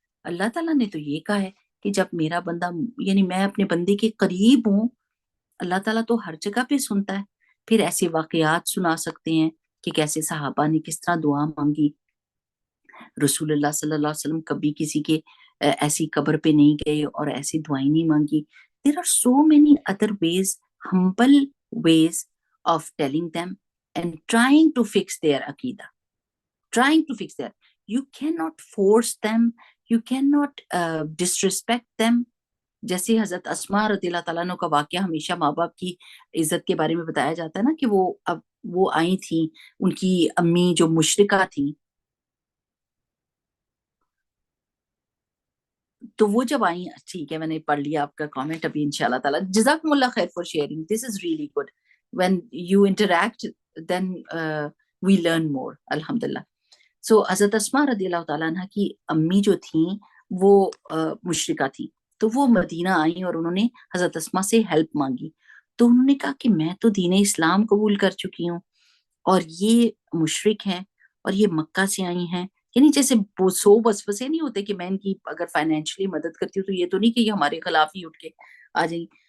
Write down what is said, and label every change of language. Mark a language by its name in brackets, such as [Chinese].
[Urdu] اللہ تعالیٰ نے تو یہ کہا ہے کہ جب میرا بندہ, یعنی میں اپنے بندے کے قریب ہوں, اللہ تعالیٰ تو ہر جگہ پہ سنتا ہے. پھر ایسے واقعات سنا سکتے ہیں کہ کیسے صحابہ نے کس طرح دعا مانگی. رسول اللہ صلی اللہ علیہ وسلم کبھی کسی کے ایسی قبر پہ نہیں گئے اور ایسی دعائیں نہیں مانگی. [English] There are so many other ways, humble ways of telling them and trying to fix their aqidah. Trying to fix their, you cannot force them, you cannot disrespect them. [Urdu] جیسے حضرت اسماء رضی اللہ تعالیٰ عنہ کا واقعہ ہمیشہ ماں باپ کی عزت کے بارے میں بتایا جاتا ہے نا, کہ وہ آئی تھیں, ان کی امی جو مشرکہ تھیں, تو وہ جب آئیں, ٹھیک ہے میں نے پڑھ لیا آپ کا کامنٹ ابھی انشاءاللہ تعالیٰ, جزاکم اللہ خیر [English] For sharing, this is really good. when you interact then we learn more, [Urdu] الحمدللہ. سو حضرت اسماء رضی اللہ تعالیٰ عنہ کی امی جو تھیں وہ مشرکہ تھیں, تو وہ مدینہ آئیں اور انہوں نے حضرت اسماء سے ہیلپ مانگی. تو انہوں نے کہا کہ میں تو دین اسلام قبول کر چکی ہوں اور یہ مشرک ہیں اور یہ مکہ سے آئی ہیں, یعنی جیسے سو وسوسے نہیں ہوتے کہ میں ان کی اگر فائنینشلی مدد کرتی ہوں تو یہ تو نہیں کہ یہ ہمارے خلاف ہی اٹھ کے آ جائیں.